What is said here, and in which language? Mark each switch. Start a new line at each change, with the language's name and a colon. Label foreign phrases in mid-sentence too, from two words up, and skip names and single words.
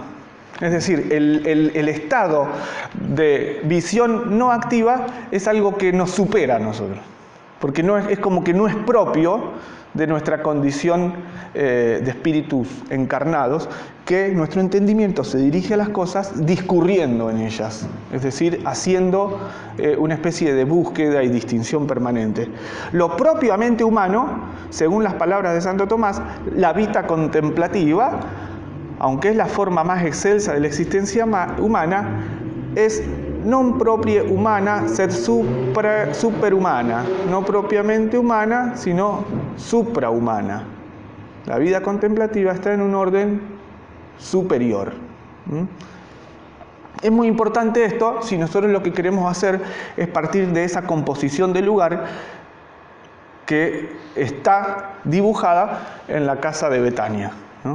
Spanish: Es decir, el estado de visión no activa es algo que nos supera a nosotros, porque es como que no es propio de nuestra condición de espíritus encarnados, que nuestro entendimiento se dirige a las cosas discurriendo en ellas, es decir, haciendo una especie de búsqueda y distinción permanente. Lo propiamente humano, según las palabras de Santo Tomás, la
Latin: vita contemplativa,
Spanish: aunque es la forma más excelsa de la existencia humana, es
Latin: non proprie humana, sed superhumana,
Spanish: no propiamente humana, sino suprahumana. La vida contemplativa está en un orden superior. Es muy importante esto si nosotros lo que queremos hacer es partir de esa composición del lugar que está dibujada en la casa de Betania, ¿no?